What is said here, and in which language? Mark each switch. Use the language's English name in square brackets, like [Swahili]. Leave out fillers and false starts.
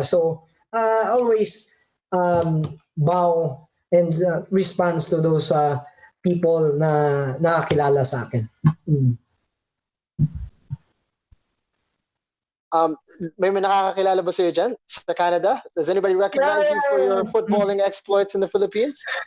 [English] So, always bow and response to those people [Filipino] na nakakilala sa akin. May nakakakilala ba sa'yo dyan sa Canada? [English] Does anybody recognize you for your footballing exploits in the Philippines?